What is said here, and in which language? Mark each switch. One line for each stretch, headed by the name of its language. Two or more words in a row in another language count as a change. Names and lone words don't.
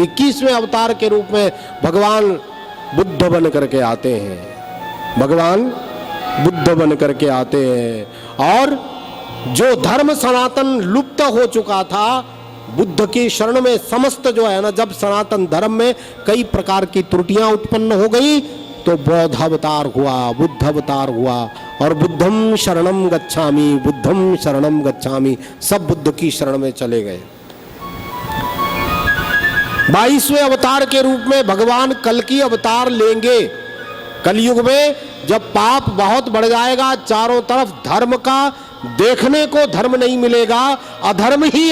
Hindi: 21वें अवतार के रूप में भगवान बुद्ध बन करके आते हैं, भगवान बुद्ध बन करके आते हैं और जो धर्म सनातन लुप्त हो चुका था बुद्ध की शरण में समस्त जो है ना, जब सनातन धर्म में कई प्रकार की त्रुटियां उत्पन्न हो गई तो बौद्ध अवतार हुआ, बुद्ध अवतार हुआ और
Pali: बुद्धम शरणम गच्छामि, बुद्धम शरणम गच्छामि,
Hindi: सब बुद्ध की शरण में चले गए। 22वें अवतार के रूप में भगवान कल्कि अवतार लेंगे। कलयुग में जब पाप बहुत बढ़ जाएगा, चारों तरफ धर्म का देखने को धर्म नहीं मिलेगा, अधर्म ही